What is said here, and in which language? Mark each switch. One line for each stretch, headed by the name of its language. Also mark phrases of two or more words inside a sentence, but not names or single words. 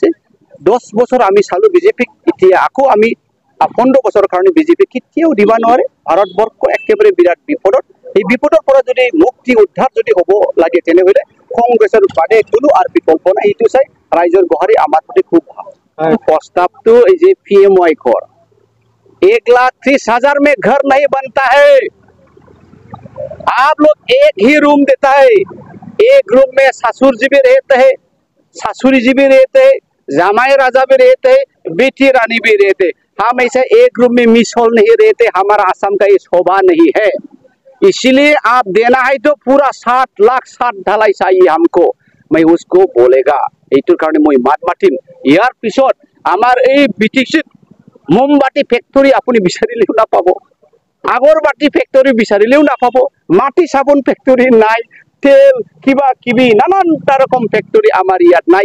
Assamese: 10 বছৰ আমি চালোঁ BJPক, এতিয়া আকৌ আমি 15 বছৰৰ কাৰণে BJP কেতিয়াও দিব নোৱাৰে। ভাৰতবৰ্ষ একেবাৰে বিৰাট বিপদত। এই বিপদৰ পৰা যদি মুক্তি উদ্ধাৰ যদি হ'ব লাগে, তেনেহ'লে কংগ্ৰেছৰ বাদে কোনো আৰু বিকল্প নাই। এইটো চাই ৰাইজৰ গোহাৰি আমাৰ প্ৰতি খুব ভাল। প্ৰস্তাৱটো এই যে PMY ঘৰ,
Hindi: 1,30,000 में घर नहीं बनता है। आप लोग एक ही रूम देता है, एक रूम में ससुर जी भी रहते हैं, ससुरी जी भी रहते हैं, जामाई राजा भी रहते हैं, बेटी रानी भी रहते हैं। हम ऐसे एक रूम में मिस हॉल नहीं रहते। हमारा आसाम का ये शोभा नहीं है, इसलिए आप देना है तो पूरा 7 लाख 7 ढालाई चाहिए हमको। मैं उसको बोलेगा
Assamese: এইটোৰ কাৰণে মই মাত মাতিম। ইয়াৰ পিছত আমাৰ এই BTCত মোমবাতি ফেক্টৰী আপুনি বিচাৰিলেও নাপাব, আগৰবাতি ফেক্টৰী বিচাৰিলেও নাপাব, মাটি চাবোন ফেক্টৰী নাই, তেল কিবা কিবি নানানটা ৰকম ফেক্টৰী আমাৰ ইয়াত নাই।